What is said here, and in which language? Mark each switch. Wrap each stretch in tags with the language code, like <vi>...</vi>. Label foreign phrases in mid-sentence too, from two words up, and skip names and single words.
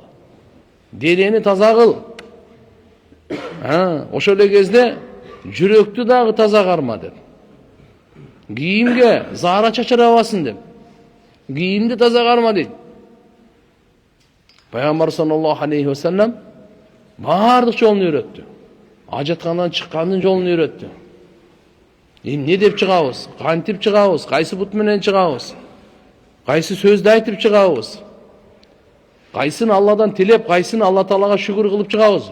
<ky>Денени таза кыл. Ошол эле кезде жүрөктү дагы таза карма деп. Кийимге заара чачырабасын деп. Кийимди таза карма дейт. Пайгамбар</ky> <ar>صلى الله عليه وسلم</ar> <ky>бардык жолун үйрөттү. Ажаткандан чыккандын жолун үйрөттү. Эмне деп чыгабыз? Кантип чыгабыз? Кайсы бут менен чыгабыз? Кайсы сөздү айтып чыгабыз? Кайсын Алладан тилеп, кайсын Алла Таалага шүгүр кылып чыгабыз?</ky>